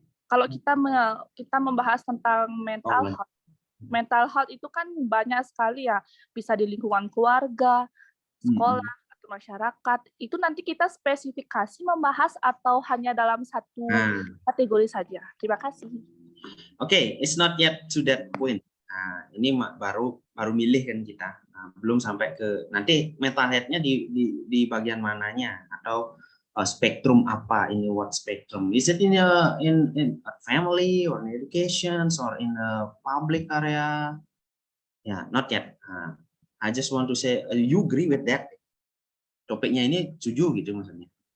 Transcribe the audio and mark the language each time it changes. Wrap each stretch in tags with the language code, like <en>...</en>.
<id>kalau kita membahas tentang mental boleh. health, mental health itu kan banyak sekali ya, bisa di lingkungan keluarga, sekolah, atau masyarakat. Itu nanti kita spesifikasi membahas atau hanya dalam satu kategori saja. Terima kasih.</id> <en>Okay, it's not yet to that point.</en> <id>Nah, ini baru milih kan kita. Nah, belum sampai ke nanti mental health-nya di bagian mananya atau spektrum apa ini,</id> <en>what spectrum? Is it in a family or in education or in a public area? Yeah, not yet. I just want to say you agree with that?</en> <id>Topiknya ini setuju gitu maksudnya.</id>